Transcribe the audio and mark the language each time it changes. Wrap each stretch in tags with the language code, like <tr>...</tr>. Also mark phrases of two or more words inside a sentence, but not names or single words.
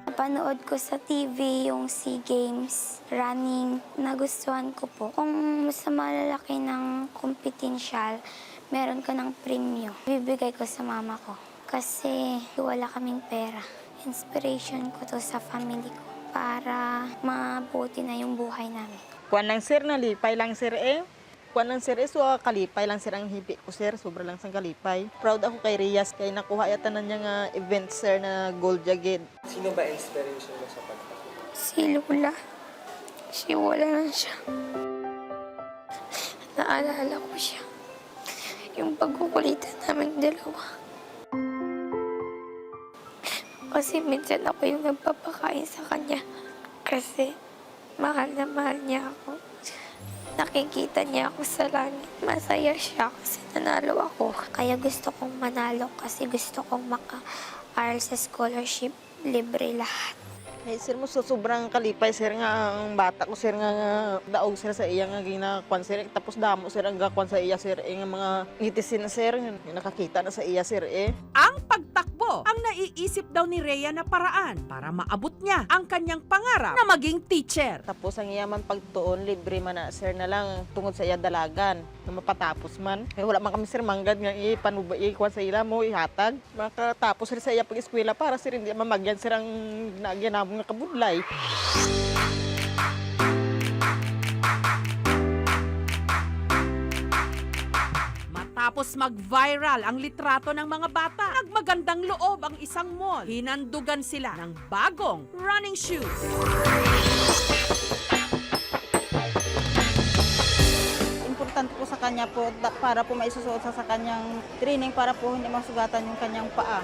<tl>Napanood ko sa TV yung SEA Games, running, nagustuhan ko po. Kung sa malalaki ng kompetensyal, meron ka ng premyo. Bibigay ko sa mama ko. Kasi wala kaming pera. Inspiration ko to sa family ko para mabuti na yung buhay namin.</tl> <hil>Kuan lang sir, nalipay lang sir eh. Kuan lang sir eh, so kalipay lang sir ang hibi ko sir, sobra lang sang kalipay. Proud ako kay Rias, kay nakuha yata na niya nga event sir na gold jagged.</hil> <tl>Sino ba inspiration mo sa pagtakbo? Si Lula. Wala na siya. Naalala ko siya. Yung pagkukulitan namin dalawa. Kasi minsan ako yung nagpapakain sa kanya. Kasi mahal na mahal niya ako. Nakikita niya ako sa langit. Masaya siya kasi nanalo ako. Kaya gusto kong manalo kasi gusto kong maka-aral sa scholarship. Libre lahat.</tl> <hil>Hey sir mo, so sobrang kalipay sir nga ang bata ko sir nga daog sir sa iya nga ginakuan sir. Tapos damo sir ang gakuan sa iya sir nga mga ngitisin na sir nga nakakita na sa iya sir eh.</hil> <tl>Ang pagtakbo ang naiisip daw ni Rhea na paraan para maabot niya ang kanyang pangarap na maging teacher.</tl> <hil>Tapos ang iyaman pagtuon libre man na sir na lang tungod sa iya dalagan na mapatapos man. Kaya wala man kami sir manggad nga panuba ikuan sa ila mo ihatag. Makatapos sir sa iya pag-eskwela para sir hindi mamagyan sir ang ginamon nga kabudlay.</hil> <tl>Matapos mag-viral ang litrato ng mga bata, nagmagandang loob ang isang mall. Hinandugan sila ng bagong running shoes. Importante po sa kanya po para po maisusuot sa kanyang training para po hindi masugatan yung kanyang paa.</tl>